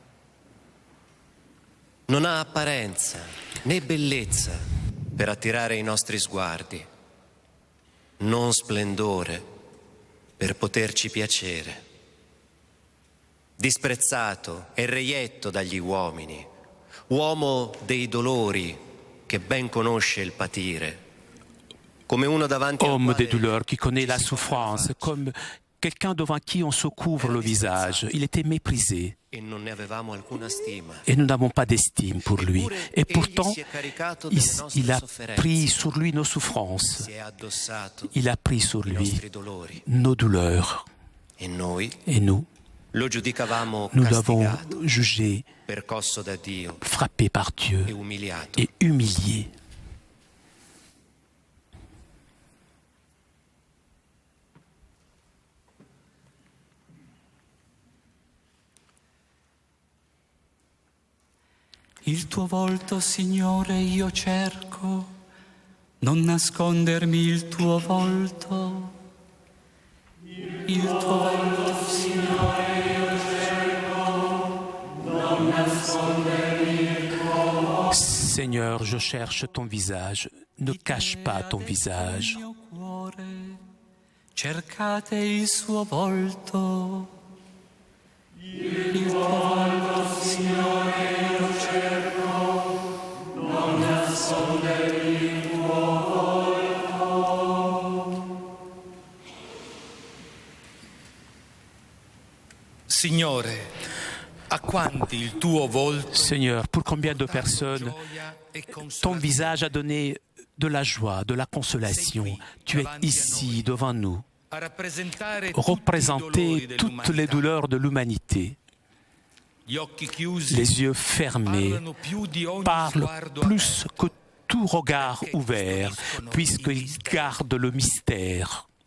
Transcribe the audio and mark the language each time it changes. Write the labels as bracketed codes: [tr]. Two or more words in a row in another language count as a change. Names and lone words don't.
[it] Non ha apparenza né bellezza per attirare i nostri sguardi, non splendore per poterci piacere. Disprezzato e reietto dagli uomini, uomo dei dolori che ben conosce il patire, come uno davanti [fr] homme des douleurs qui connaît la souffrance, comme quelqu'un devant qui on se couvre le visage. Il était méprisé [it] e non ne avevamo alcuna stima. [fr] et nous n'avons pas d'estime pour lui. Et pourtant, il a pris sur lui nos souffrances. Il a pris sur lui nos douleurs. Et nous l'avons jugé frappé par Dieu et humilié. [it] Il tuo volto, Signore, io cerco, non nascondermi il tuo volto. Il tuo volto, Signore, io cerco, non nascondermi il tuo volto. [fr] Seigneur, je cherche ton visage, ne cache pas ton visage. [it] Il mio cuore, cercate il suo volto. Il tuo volto, Signore, io cerco, non nascondermi il tuo volto. Signore, a quanti il tuo volto, [fr] Seigneur, pour combien de personnes ton visage a donné de la joie, de la consolation. Tu es ici devant nous, représenter toutes les douleurs de l'humanité. Les yeux fermés parlent plus que tout regard ouvert, puisqu'ils gardent le mystère.